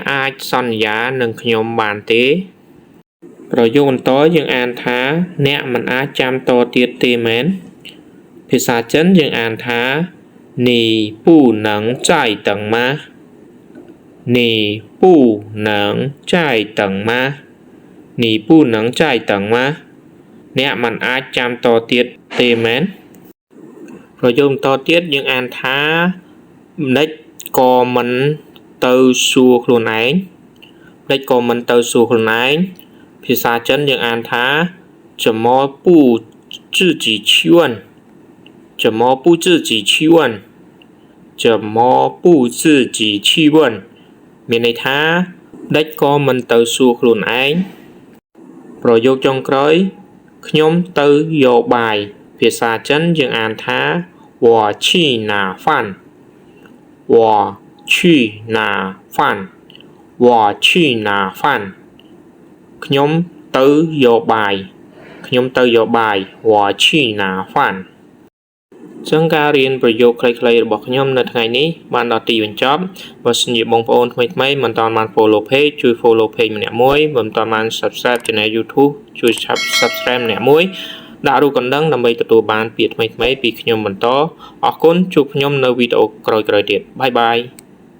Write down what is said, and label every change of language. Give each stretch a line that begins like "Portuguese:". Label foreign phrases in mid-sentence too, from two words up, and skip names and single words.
Khmer: អាចសន្យានឹងខ្ញុំបានទេប្រយោគបន្តយើងអានថាអ្នកមិនអាចចាំតទៀតទេមែនភាសាចិនយើងអានថា
Chinese: 你不能再等吗你不能再等吗你不能再等吗
Khmer: អ្នកមិនអាច ចាំតទៀតទេមែនប្រយោគបន្តទៀតយើងអានថាម្ដេចក៏មិនទៅសួរខ្លួនឯងម្ដេចក៏មិនទៅសួរខ្លួនឯងភាសាចិនយើងអានថា
Chinese: 怎么不自己去问怎么不自己去问怎么不自己去问
Khmer: មានន័យថាម្ដេចក៏មិនទៅសួរខ្លួនឯង ប្រយោគចុងក្រោយខ្ញុំទៅយកបាយភាសាចិនយើងអានថា
Chinese: 我去拿饭我去拿饭我去拿饭
Khmer: ខ្ញុំទៅយកបាយខ្ញុំទៅយកបាយ
Chinese: 我去拿饭
Khmer: ចឹងការរៀនប្រយោគខ្លីៗរបស់ខ្ញុំនៅថ្ងៃនេះបានដល់ទីបញ្ចប់បើសិនជាបងប្អូនថ្មីៗមិនទាន់បាន
English: follow page
Khmer: ជួយ
English: follow page
Khmer: ម្នាក់មួយមិនទាន់បាន
English: subscribe channel YouTube
Khmer: ជួយ subscribe ម្នាក់មួយដាក់រូបកណ្ដឹងដើម្បីទទួលបានពាក្យថ្មីៗពីខ្ញុំបន្តអរគុណជួបខ្ញុំនៅវីដេអូក្រោយៗទៀត
English: bye bye